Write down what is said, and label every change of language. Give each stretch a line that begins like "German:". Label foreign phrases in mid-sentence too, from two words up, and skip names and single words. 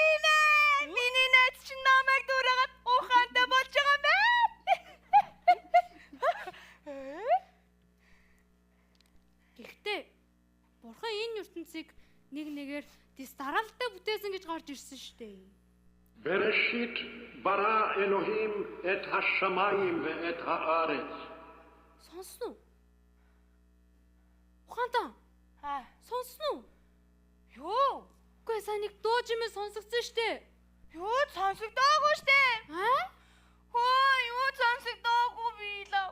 Mongolian: Тийм ээ. Миний найз чинь намайг дүүрээд ухаантай болж байгаа юм байна. Гэхдээ бурхан энэ ертөнцийг нэг нэгээр дэс дараалалтай бүтээсэн гэж гарч ирсэн шүү дээ.
Hebrew: בראשית ברא אלוהים את השמיים ואת הארץ.
Mongolian: Сонсон уу? Ухаантаа. Сонсон уу? Юу? Үгүй сайн нэг дууж юм сонсогдсон шүү дээ. Юу сонсогдоогүй штэ. Хөө юу сонсогдоогүй билээ.